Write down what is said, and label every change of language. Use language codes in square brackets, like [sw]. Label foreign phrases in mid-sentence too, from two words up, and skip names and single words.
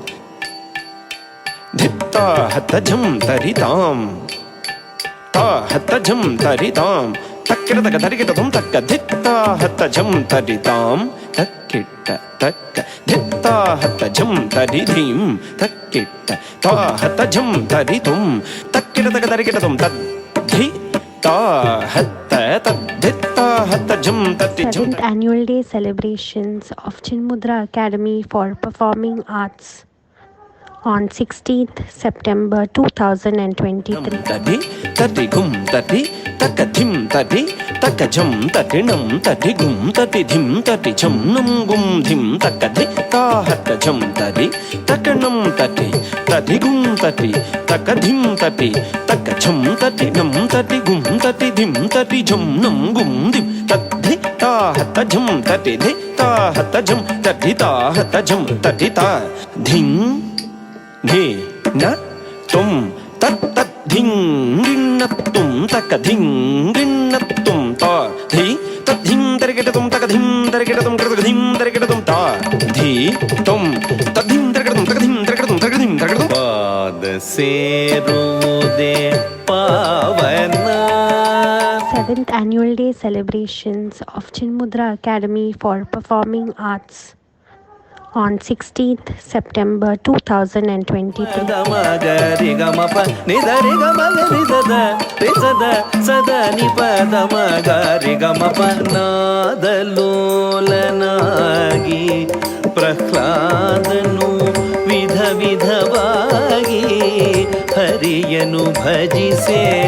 [en] ಧಿತ್ತಾ ಹತಜಂ ತರಿತಾಂ ತಾ ಹತಜಂ ತರಿತಾಂ ತಕ್ಕಿರತಕ ತರಿಕಿಟತಂ ತಕ್ಕ ಧಿತ್ತಾ ಹತಜಂ ತರಿತಾಂ ತಕ್ಕಿಟ್ಟ ತಕ್ಕ ಧಿತ್ತಾ ಹತಜಂ ತರಿಧಿಂ ತಕ್ಕಿಟ್ಟ ತಾ ಹತಜಂ ತರಿತುಂ ತಕ್ಕಿರತಕ ತರಿಕಿಟತಂ ತದ್ಧಿ ತಾ ಹತ್ತ ತದ್ಧಿತ್ತಾ 7th Annual Day celebrations of Chinmudra Academy for Performing Arts on 16th September 2023. Tadi tadi gum tadi takadim tadi takajam tadi nam tadi gum tadi dim tadi jam nam gum dim takadi ta hatta jam tadi takanam tadi tadi gum tadi takadim tadi takajam tadi nam tadi gum tadi dim tadi jam nam gum dim tadi ta hatta jam tadi de ta hatta jam tadi ta hatta jam tadi ta dhing Dhi na tum tat tat dhing rin na tum taka dhing rin na tum ta dhi tat dhing tariketa tum taka dhim tariketa tum tariketa dhim tariketa tum ta dhi tum tat dhim tariketa tum taka dhim tariketa tum tariketa dhim tariketa tum [kn] ಪಾದ ಸೇರುವುದೇ ಪಾವನ. [en] 7th Annual Day celebrations of Chinmudra Academy for Performing Arts on 16th September 2023. [kn] ಪ್ರಹ್ಲಾದನು ವಿಧ ವಿಧವಾಗಿ ಹರಿಯನು ಭಜಿಸೆ